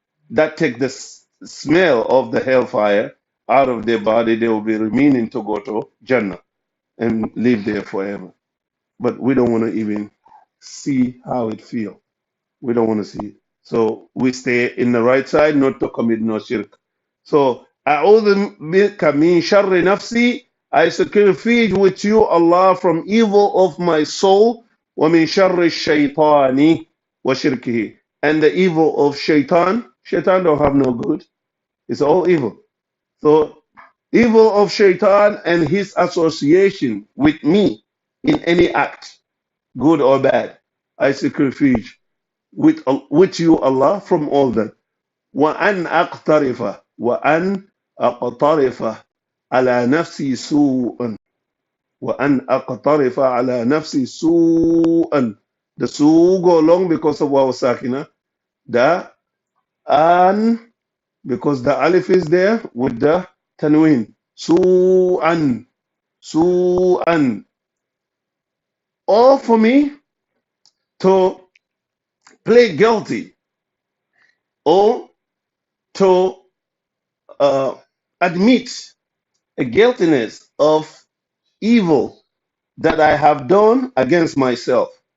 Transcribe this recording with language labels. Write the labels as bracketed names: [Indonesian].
[English] That take the smell of the hellfire out of their body. They will be remaining to go to Jannah and live there forever. But we don't want to even see how it feels. We don't want to see it. So we stay in the right side, not to commit no shirk. [Arabic] So, أعوذ بك من شر نفسي. [English] I seek refuge with you, Allah, from evil of my soul. [Arabic] ومن شر الشيطان وشركه. [English] And the evil of shaitan. Shaitan don't have no good. It's all evil. So, evil of shaitan and his association with me in any act, good or bad. I seek refuge with you, Allah, from all that. [Arabic] وأن أقترف وأن أقترف على نفسي سوءا وأن أقترف على نفسي سوءا. [English] The su go long because of waw sakina. The an because the alif is there with the tanween. Su'an, su'an. Or for me to play guilty or to admit a guiltiness of evil that I have done against myself.